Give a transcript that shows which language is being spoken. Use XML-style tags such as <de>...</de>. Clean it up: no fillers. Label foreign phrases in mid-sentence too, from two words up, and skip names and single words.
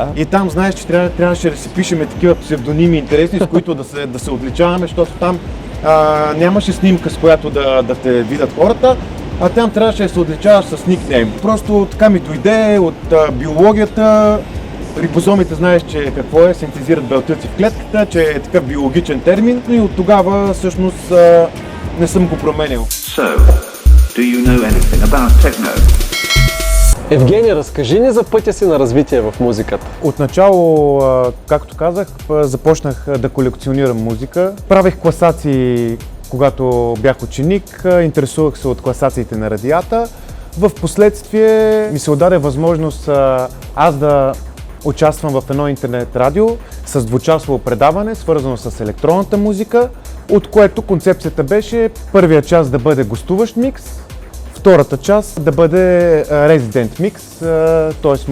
<bg>И там знаеш, че трябваше да си пишеме такива псевдоними интересни, с които да се отличаваме, защото там нямаше снимка, с която да те видят хората, а там трябваше да се отличаваш с никнейм. Просто така ми дойде от биологията. Рибозомите знаеш, че какво е, синтезират белтъци в клетката, че е такъв биологичен термин и от тогава всъщност не съм го променял.</bg> <en>So, do you know anything about techno?</en> <bg>Евгений, разкажи ни за пътя си на развитие в музиката. Отначало, както казах, започнах да колекционирам музика. Правех класации, когато бях ученик, интересувах се от класациите на радията. В последствие ми се отдаде възможност аз да участвам в едно интернет радио с двучасово предаване, свързано с електронната музика, от което концепцията беше първия час да бъде гостуващ микс, втората част да бъде резидент микс, т.е.</bg>